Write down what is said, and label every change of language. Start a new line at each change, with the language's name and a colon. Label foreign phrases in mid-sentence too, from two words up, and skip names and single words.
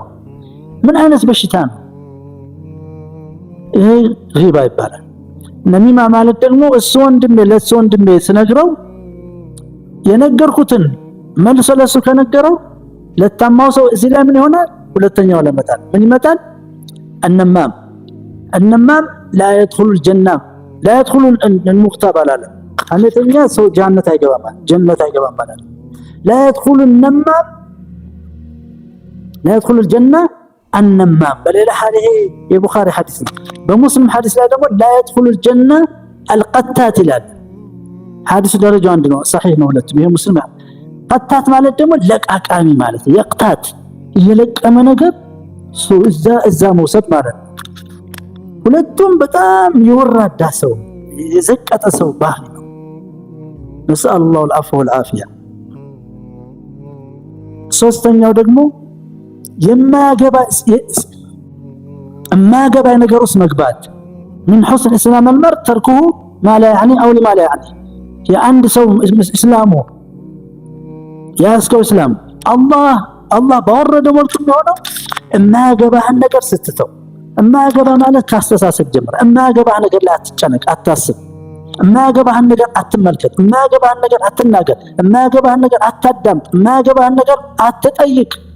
Amharic: ምን አይነት በሽታ ነው ይሄ? ጊባ ይባላል። ነሚማ ማለት ደግሞ እሱ ወንድሜ ለሱ ወንድሜ ስነግረው የነገርኩትን መልሶ ለሱ ከነገረው ለታማው ሰው እዚህ ላይ ምን ይሆናል? ሁለተኛው ለመጣል ምን ይመጣል?
Arabic: النمام لا يدخل الجنة لا يدخل المغتاب على
Amharic: ሐሜተኛ ሰው ጀነት አይገባም ማለት
Arabic: لا يدخل النمام لا يدخل الجنة النمام
Amharic: በሌላ ሐዲስ የቡኻሪ ሐዲስ ነው። በሙስሊም ሐዲስ ላይ ደግሞ
Arabic: لا يدخل الجنة القتات
Amharic: ይላል። ሐዲሱ ደረጃው አንድ ነው፣ صحيح ነው ሁለቱም። ይሄ ሙስሊም ቀታት ማለት ደግሞ ለቃቃሚ ማለት የቅታት እየለቀመ ነገር ሰው እዛ መውሰድ ማለት ነው። ሁለቱም በጣም የወራዳ ሰው የዘቀጠ ሰው ባህሪ ነው።
Arabic: نسأل الله العفو والعافية።
Amharic: ሶስተኛው ደግሞ የማያገባ ነገር ውስጥ መግባት።
Arabic: من حسن اسلام المرء تركه ما لا يعني او لما لا يعني።
Amharic: የአንድ ሰው እስላሙ ያስከው እስላም አላህ ባወረደው መልኩ ነው የማያገባህን ነገር ስትተው። የማያገባ ማለት ካስተሳሰብ ጀምር። የማያገባህ ነገር ላይ አትጨነቅ፣ አታስብ። የማያገባህን ነገር አትመልከት፣ የማያገባህን ነገር አትናገር፣ የማያገባህን ነገር አታዳምጥ፣ የማያገባህን ነገር አትጠይቅ።